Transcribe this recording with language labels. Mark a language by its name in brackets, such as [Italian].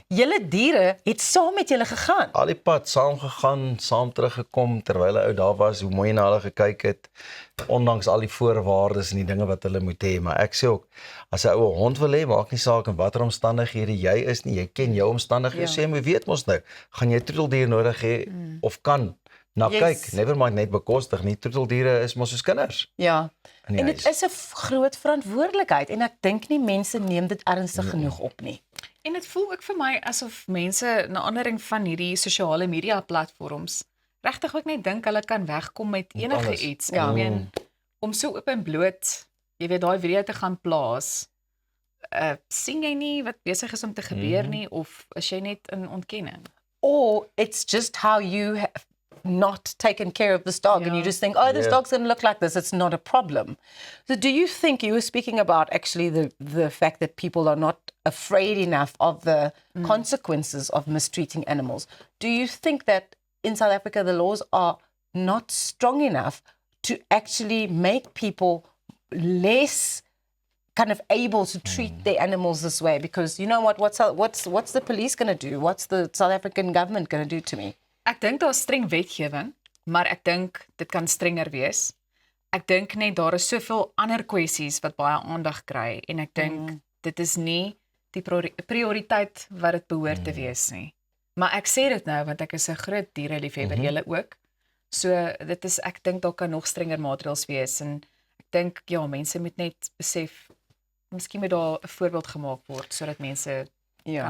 [Afrikaans] Julle diere het saam met julle gegaan. Al die pad saam gegaan, saam teruggekom terwyl hy ou daar was, hoe mooi na hulle gekyk het, ondanks al die voorwaardes en die dinge wat hulle moet hê. Maar ek sê ook, as 'n ou hond wil hê, maak nie saak in watter omstandighede jy is nie, jy ken jou omstandighede, sê jy weet mos nou, gaan jy troeteldier nodig hê of kan na kyk, [English] never mind [Afrikaans] net bekostig nie, troeteldiere is mos soos kinders. Ja. in die En dit huis. is 'n groot verantwoordelikheid, en ek dink nie mense neem dit ernstig genoeg op nie. En dit voel ook vir my asof mense na aanleiding van hierdie sosiale media platforms regtig ook net dink hulle kan wegkom met enige alles. iets. Ja. Ek meen, om so oop en bloot, jy weet, daai video te gaan plaas, sien jy nie wat besig is om te gebeur nie, of is jy net in ontkenning? [English] Or it's just how you have not taken care of this dog, and you just think, oh, this Yeah. dog's going to look like this. It's not a problem. So do you think, you were speaking about actually the fact that people are not afraid enough of the consequences of mistreating animals. Do you think that in South Africa the laws are not strong enough to actually make people less kind of able to treat their animals this way? Because you know what's the police going to do? What's the South African government going to do to me? [Afrikaans] Ek dink daar's streng wetgewing, maar ek dink dit kan strenger wees. Ek dink net daar is soveel ander kwessies wat baie aandag kry, en ek dink dit is nie die prioriteit wat dit behoort te wees nie. Maar ek sê dit nou want ek is 'n groot diereliefhebber, julle ook. So dit is, ek dink daar kan nog strenger maatreëls wees, en ek dink ja, mense moet net besef, miskien moet daar 'n voorbeeld gemaak word sodat mense kan